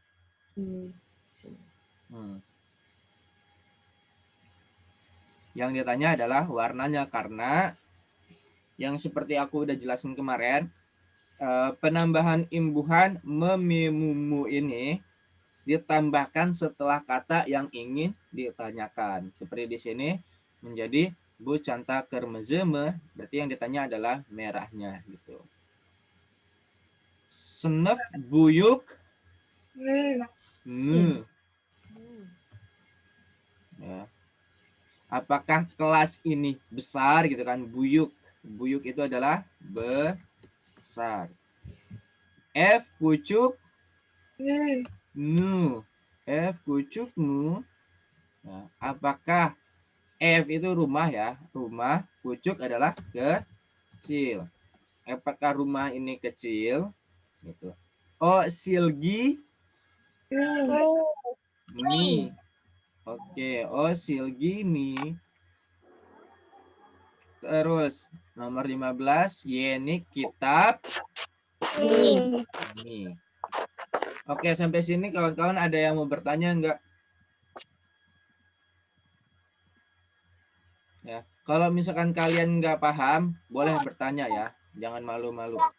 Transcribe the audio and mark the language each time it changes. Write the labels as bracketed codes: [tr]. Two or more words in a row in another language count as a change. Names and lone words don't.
[id] Yang ditanya adalah warnanya karena yang seperti aku udah jelasin kemarin, penambahan imbuhan memimumu ini ditambahkan setelah kata yang ingin ditanyakan. Seperti di sini menjadi [tr] Bu Canta kırmızı mı? [id] Berarti yang ditanya adalah merahnya gitu. [tr] Sınıf büyük mü? [id] Ya. Apakah kelas ini besar gitu kan? Buyuk. Buyuk itu adalah besar. [tr] F küçük nu. F küçük nu. [id] Nah, apakah F itu rumah ya? Rumah. Küçük adalah kecil. Apakah rumah ini kecil? Gitu. [tr] Oh, Silgi mi. Oke, oh Silgi mi. [id] Terus nomor [tr] 15, Yeni kitab mi. [id] Oke, sampai sini kawan-kawan ada yang mau bertanya enggak? Ya, kalau misalkan kalian nggak paham, boleh bertanya ya, jangan malu-malu.